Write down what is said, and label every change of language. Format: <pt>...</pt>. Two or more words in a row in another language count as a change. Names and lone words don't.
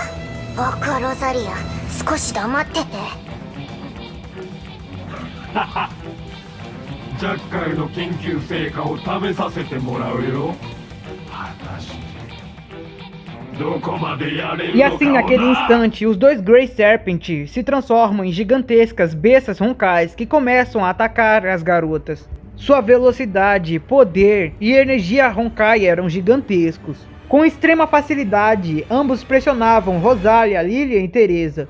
<ja>バカロザリア、少し黙ってて。ジャッカルの研究成果を食べさせてもらうよ。果たしてどこまでやれる</ja> <pt>E</pt> <ja>のか</ja> <pt>assim, naquele</pt> <ja>な。</ja> <pt>instante, os dois Grey Serpent se transformam em gigantescas bestas roncais que começam a atacar as garotas. Sua velocidade, poder e energia Honkai eram gigantescos. Com extrema facilidade, ambos pressionavam Rosalia, Lilian e Teresa.</pt>